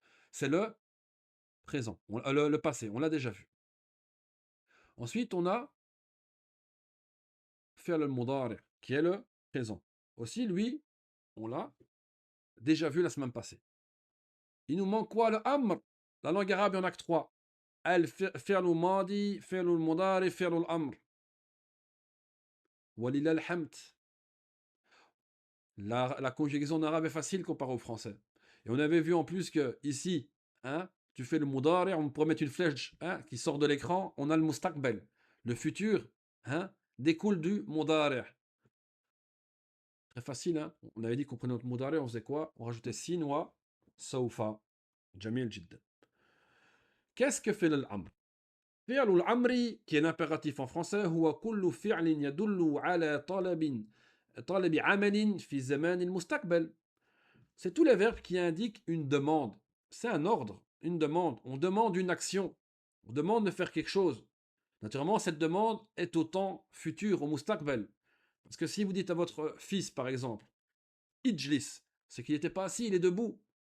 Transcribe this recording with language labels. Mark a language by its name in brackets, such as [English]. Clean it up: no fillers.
[French] C'est le présent. Le passé. On l'a déjà vu. Ensuite on a فعل المضارع qui est le présent. Aussi lui on l'a déjà vu la semaine passée. Il nous manque quoi? Le amr. La langue arabe, il n'y en a que trois. [Arabic] الفعل الماضي فعل المضارع فعل الأمر. ولله الحمد. [French] La conjugaison en arabe est facile comparée au français. Et on avait vu en plus que ici, hein, tu fais le mudari, on pourrait mettre une flèche hein, qui sort de l'écran, on a le mustaqbal. Le futur hein, découle du mudari. Très facile, hein. On avait dit qu'on prenait notre mudari, on faisait quoi? On rajoutait sin wa sawfa. Jamil jiddan. Qu'est-ce que fait l'amr? [Arabic] فعل الأمر [French] qui est l'impératif en français [Arabic] هو كل فعل يدل على طلب عمل في زمان المستقبل. [French] C'est tous les verbes qui indiquent une demande. C'est un ordre, une demande. On demande une action. On demande de faire quelque chose. Naturellement, cette demande est au temps futur, au mustaqbal. Parce que si vous dites à votre fils, par exemple, Ijlis, c'est qu'il n'était pas assis, il est debout.